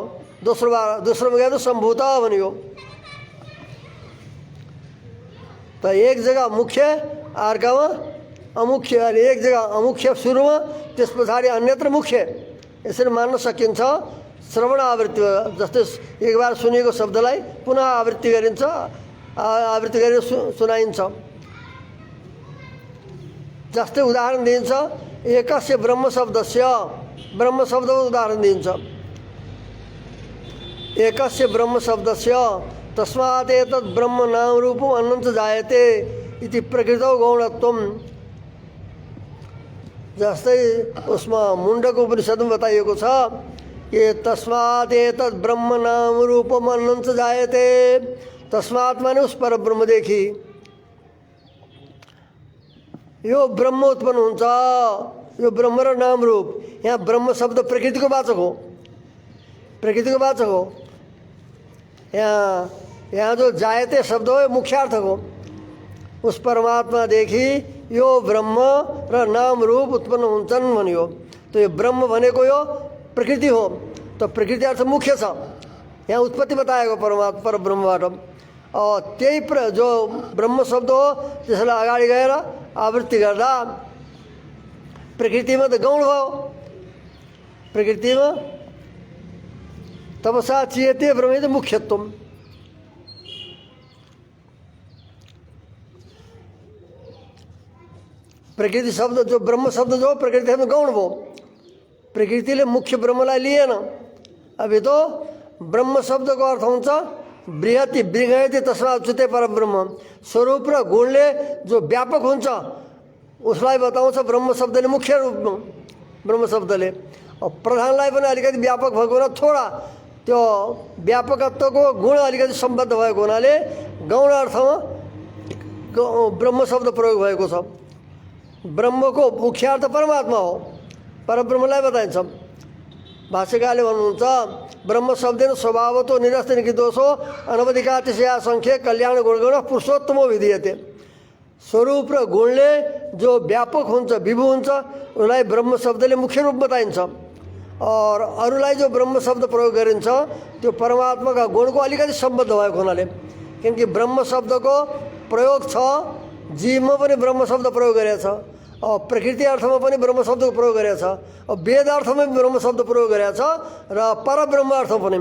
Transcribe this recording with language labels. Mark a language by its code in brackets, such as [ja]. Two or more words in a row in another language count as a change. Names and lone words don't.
[ne] दोस्रोमा गएर सम्भूत भन्यो। त एक जग्गा मुख्य अर्कामा अमुख्य, अनि एक जग्गा अमुख्य सुरुमा त्यस पछाडि अन्यत्र मुख्य, यसरी मान्न सकिन्छ। श्रवण आवृत्ति जस्तै एक बार सुनेको शब्दलाई पुनः आवृत्ति गरिन्छ, आवृत्ति गरेर सुनाइन्छ। जस्तै उदाहरण दिन्छ [sa] एकस्य ब्रह्म शब्दस्य, [ne] ब्रह्म शब्दको उदाहरण दिन्छ। [sa] एकस्य ब्रह्म शब्दस्य तस्मात् एतद् ब्रह्म नाम रूपम् अन्नं च जायते इति प्रकृतौ गौणत्वम। [ne] जस्तै उसमा मुण्डको उपनिषदमा बताइएको छ कि [sa] तस्मात् एतद् ब्रह्म नाम रूपम् अन्नं च जायते, [ne] तस्मात् माने उस परब्रह्मदेखि यो ब्रह्म उत्पन्न हुन्छ, यो ब्रह्म र नाम रूप। यहाँ ब्रह्म शब्द प्रकृतिको वाचक हो, प्रकृतिको वाचक हो। यहाँ जो जायते शब्द हो यो मुख्यार्थ हो। उस परमात्मादेखि यो ब्रह्म र नाम रूप उत्पन्न हुन्छन् भन्यो। तो यो ब्रह्म भनेको यो प्रकृति हो, तो प्रकृति अर्थ मुख्य छ। यहाँ उत्पत्ति बताएको परब्रह्मबाट। और त्यही जो ब्रह्म शब्द हो त्यसलाई अगाडि गएर आवृत्ति गर्दा प्रकृतिमा त गौण भयो। [sa] प्रकृतिमा तपसा चियते ब्रह्म मुख्यत्वम। [ne] प्रकृति शब्द जो ब्रह्म शब्द जो प्रकृति में गौण भयो, प्रकृतिले मुख्य ब्रह्मलाई लिएन। [hi] अभी तो [ne] ब्रह्म शब्दको अर्थ हुन्छ [sa] बृहति बृहति तस्मात् उच्यते परब्रह्म। [ne] स्वरूप र गुणले जो व्यापक हुन्छ उसलाई बताउँछ ब्रह्म शब्दले, मुख्य रूपमा ब्रह्म शब्दले। और प्रधानलाई पनि अलिकति व्यापक भएको हुनाले थोडा त्यो व्यापकत्वको गुण अलिकति सम्बद्ध भएको हुनाले गौण अर्थमा ब्रह्म शब्द प्रयोग भएको छ। ब्रह्मको मुख्य अर्थ परमात्मा हो, परब्रह्मलाई बताइन्छ। भाष्यकारले भन्नुहुन्छ [sa] ब्रह्म शब्देन स्वभावतो निरस्त निकिदोषो अनवधिकातिशया संख्य कल्याण गुणगण पुरुषोत्तमो विधीयते। [ne] स्वरूप र गुणले जो व्यापक हुन्छ, विभु हुन्छ, उसलाई ब्रह्म शब्दले मुख्य रूप बताइन्छ। और अरूलाई जो ब्रह्म शब्द प्रयोग गरिन्छ त्यो परमात्माका गुणको अलिकति सम्बद्ध भएको हुनाले। किनकि ब्रह्म शब्दको प्रयोग छ, जीवमा पनि ब्रह्म शब्द प्रयोग गरेको छ, और प्रकृति अर्थमा पनि ब्रह्म शब्दको प्रयोग गरेको छ, और वेद अर्थमा पनि ब्रह्म शब्द प्रयोग गरेको छ, र परब्रह्म अर्थ पनि।